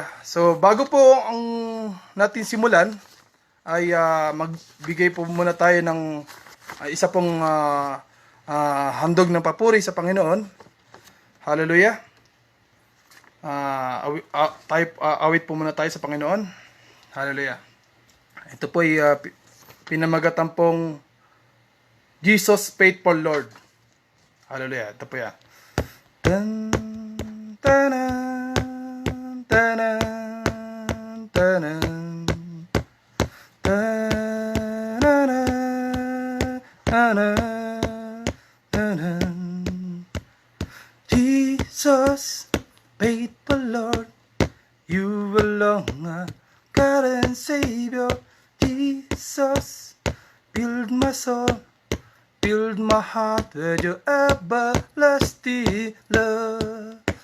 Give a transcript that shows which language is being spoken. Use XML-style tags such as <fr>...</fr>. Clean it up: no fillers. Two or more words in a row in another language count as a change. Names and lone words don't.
<tl>So, bago po ang natin simulan, ay magbigay po muna tayo ng isa pong handog ng papuri sa Panginoon. Hallelujah. Awit po muna tayo sa Panginoon. Hallelujah. Ito po ay pinamagatan pong Jesus Faithful Lord. Hallelujah. Ito po yan. Tan, tanan, tanan, tanan, tanan, tanan, tanan.</tl> <en>Jesus, faithful Lord, you alone are God and Savior. Jesus, build my soul, build my heart with your everlasting love.</en>